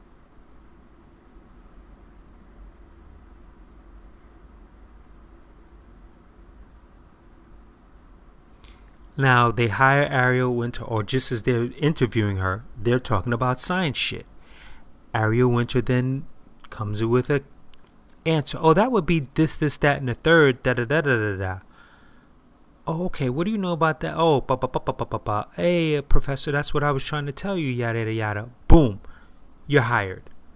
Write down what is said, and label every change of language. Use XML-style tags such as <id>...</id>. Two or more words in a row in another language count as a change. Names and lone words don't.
<en>Now, they hire Ariel Winter, or just as they're interviewing her, they're talking about science shit. Ariel Winter then comes with a answer. Oh, that would be this, that, and the third. Da da da da da da. Oh, okay. What do you know about that? Oh, ba ba ba ba ba ba ba. Hey, professor, that's what I was trying to tell you. Yada yada yada. Boom, you're hired.</en>